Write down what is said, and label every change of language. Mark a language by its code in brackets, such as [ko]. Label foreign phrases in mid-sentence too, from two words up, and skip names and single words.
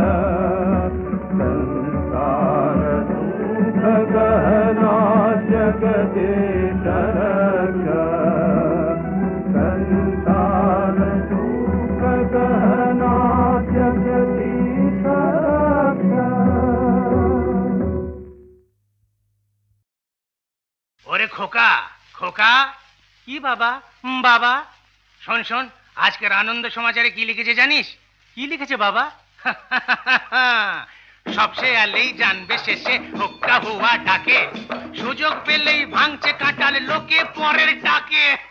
[sa] संसार दुःख गहना जगदीश रक्ष संसार दुःख गहना जगदीश [bn] ওরে খোকা খোকা কি বাবা? বাবা শোন শোন আজকের আনন্দ সমাচারে কি লিখেছে জানিস? কি লিখেছে বাবা? সবসে আলেই জানবে শেষে হুক্কা হুয়া ডাকে সুযোগ পেলেই ভাঙছে কাঁটাল লোকে পরের ডাকে